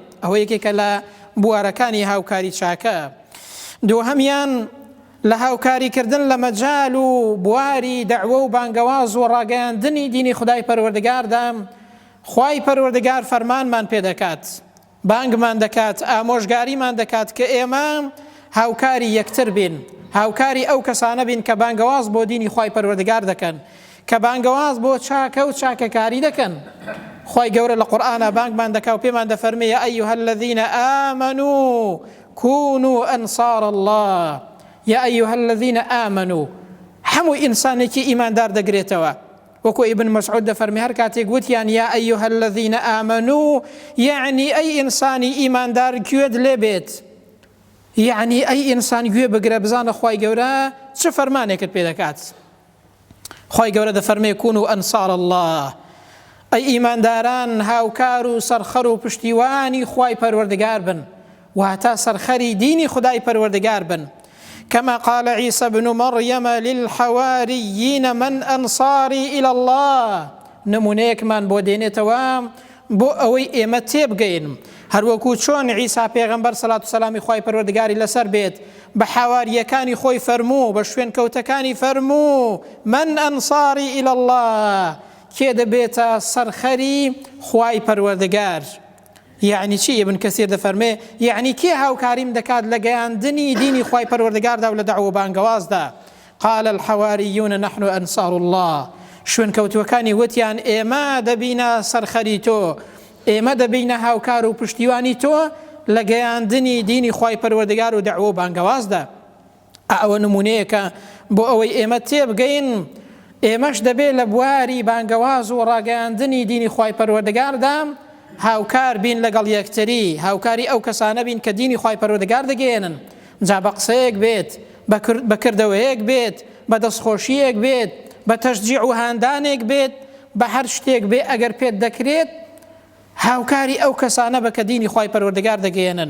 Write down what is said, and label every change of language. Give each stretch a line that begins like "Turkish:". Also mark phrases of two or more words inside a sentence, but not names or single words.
Central Kurdish: ئەوە یەکێکە لە بوارەکانی هاوکاری چاکە. دووهەمیان لە هاوکاریکردن لە مەجال و بواری دەعوە و بانگەواز و ڕاگەیاندنی دینی خودای پەروەردگاردا خوای پەروەردگار فەرمانمان پێ دەکات، بانگمان دەکات، ئامۆژگاریمان دەکات کە ئێمە هاوکاری یەکتر بین، هاوکاری ئەو کەسانە بین کە بانگەواز بۆ دینی خوای پەروەردگار دەکەن، کە بانگەواز بۆ چاکە و چاکەکاری دەکەن. خوای گەورە لە قورئانە بانگمان دەکا و پێمان دەفەرمێ
Arabic: یا ئەیها الذین آمنوا كونوا أنصار الله. یا ئەیها الذین آمنوا
Central Kurdish: هەموو ئینسانێکی ئیماندار دەگرێتەوە. وەکو ئیبن مەسعود دەفەرمێ هەر کاتێک گوتیان
Arabic: یا ئەیها الذین آمنوا
Central Kurdish: یعنی ئەی ئینسانی ئیماندار گوێت لێ بێت، یعنی ئەی ئینسان گوێ بگرە بزانە خوای گەورە چ فەرمانێکت پێ دەکات. خوای گەورە دەفەرمێ
Arabic: كونوا أنصار الله،
Central Kurdish: ئەی ئیمانداران هاوکار و سەرخەر و پشتیوانی خوای پەروەردگار بن، واتە سەرخەری دینی خودای پەروەردگار بن.
Arabic: كما قال عيسى بن مريم للحواريين من أنصاري إلى الله.
Central Kurdish: نمونيك من بودينتوا بو أوي إيمة تيبقين هەروەکو چۆن عیسا پێغەمبەر سەلات و سەلامی خوای پەروەردگاری لەسەر بێت بە حاواریەکانی خۆی فەرموو، بە شوێن کەوتەکانی فەرموو
Arabic: من ئەنساری ئیلە الله،
Central Kurdish: کێ دەبێتە سەرخەری خوای پەروەردگار. یعنی چی؟ ابن کەثیر دەفەرمێ یعنی کێ هاوکاریم دەکات لە گەیاندنی دینی خوای پەروەردگاردا و لە دەعوە بانگەوازدا.
Arabic: قال الحواریون نحن أنصار الله.
Central Kurdish: شوێن کەوتوەکانی وتیان ئێمە دەبینە سەرخەری تۆ، ئێمە دەبینە هاوکار و پشتیوانی تۆ لە گەیاندنی دینی خوای پەروەردگار و دەعوە بانگەوازدا. ئەوە نمونەیەکە بۆ ئەوەی ئێمە تێبگەین ئێمەش دەبێت لە بواری بانگەواز و ڕاگەیاندنی دینی خوای پەروەردگاردا هاوکار بین لەگەڵ یەکتری، هاوکاری ئەو کەسانە بین کە دینی خوای پەروەردگار دەگەێنن، جا بە قسەیەک بێت، بە کردەوەیەک بێت، بە دەستخۆشیەک بێت، بە تەشجیع و هاندانێک بێت، بە هەر شتێک بێ ئەگەر پێت دەکرێت هاوکاری ئەو کەسانە بە کە دینی خوای پەروەردگار دەگەێنن.